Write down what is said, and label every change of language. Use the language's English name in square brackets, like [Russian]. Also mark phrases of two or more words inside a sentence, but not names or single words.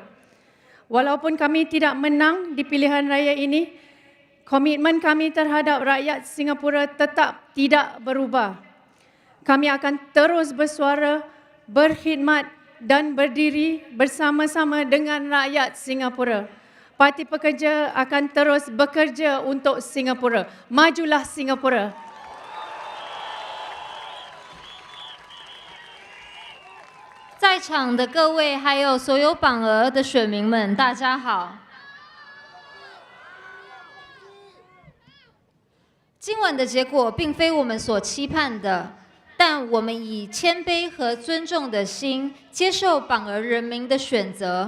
[Malay] Walaupun kami tidak menang di pilihan raya ini, komitmen kami terhadap rakyat Singapura tetap tidak berubah. Kami akan terus bersuara, berkhidmat dan berdiri bersama-sama dengan rakyat Singapura. Parti Pekerja akan terus bekerja untuk Singapura. Majulah Singapura. [Chinese] 在场的各位，还有所有榜额的选民们，大家好。今晚的结果并非我们所期盼的，但我们以谦卑和尊重的心接受榜额人民的选择。